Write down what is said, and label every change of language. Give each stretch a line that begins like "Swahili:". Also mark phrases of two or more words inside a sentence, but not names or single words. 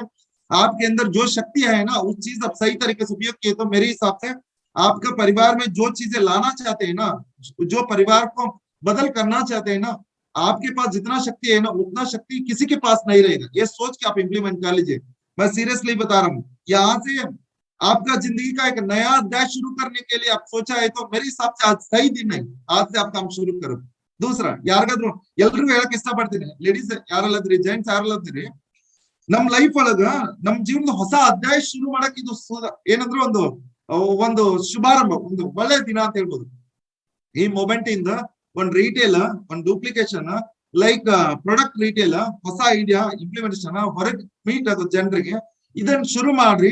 Hindi: आपके अंदर जो शक्ति है ना, उस चीज आप सही तरीके से उपयोग किए तो मेरे हिसाब से आपका परिवार में जो चीजें लाना चाहते हैं ना, जो परिवार को बदल करना चाहते हैं ना, आपके पास जितना शक्ति है ना, उतना शक्ति किसी के पास नहीं रहेगा। ये सोच के आप इंप्लीमेंट कर लीजिए। मैं सीरियसली बता रहा हूँ, यहाँ से आपका जिंदगी का एक नया अध्याय शुरू करने के लिए आप सोचा है तो मेरे हिसाब से आज सही दिन है, आज से आप काम शुरू करो।
Kannada: ದೂಸರ ಯಾರಿಗಾದ್ರು ಎಲ್ರಿಗೂ ಹೇಳಕ್ ಇಷ್ಟಪಡ್ತೀನಿ, ಲೇಡೀಸ್ ಯಾರಲ್ಲದ್ರಿ, ಜೆಂಟ್ಸ್ ಯಾರಲ್ಲದ್ರಿ, ನಮ್ ಲೈಫ್ ಒಳಗ ನಮ್ ಜೀವನದ ಹೊಸ ಅಧ್ಯಾಯ ಶುರು ಮಾಡಕ್ ಇದು ಏನಂದ್ರೆ ಒಂದು ಶುಭಾರಂಭ, ಒಂದು ಒಳ್ಳೆ ದಿನ ಅಂತ ಹೇಳ್ಬೋದು. ಈ ಮೊಮೆಂಟ್ ಇಂದ ಒಂದ್ ರಿಟೇಲ್, ಒಂದ್ ಡೂಪ್ಲಿಕೇಶನ್,
English: like product retail,
Kannada: ಹೊಸ
English: idea implementation
Kannada: ಹೊರಗೆ ಮೀಟ್ ಆಗೋ ಜನರಿಗೆ ಇದನ್ನ ಶುರು ಮಾಡ್ರಿ.